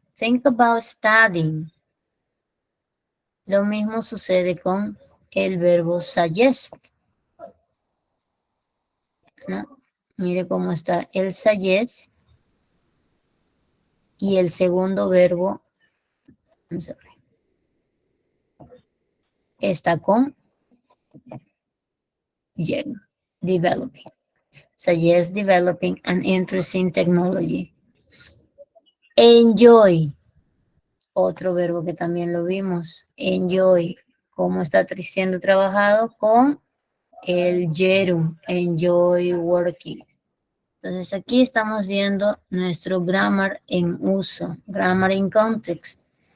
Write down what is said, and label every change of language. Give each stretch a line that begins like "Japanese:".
English: Think about studying.
Spanish: Lo mismo sucede con el verbo suggest, ¿no? Mire cómo está el suggest y el segundo verbo, vamos a ver, está con gerund, developing.
English: Suggest developing an interest in technology.
Spanish: Enjoy, otro verbo que también lo vimos. Enjoy, cómo está siendo trabajado con el gerund, enjoy working. Entonces aquí estamos viendo nuestro grammar en uso,
English: grammar in context.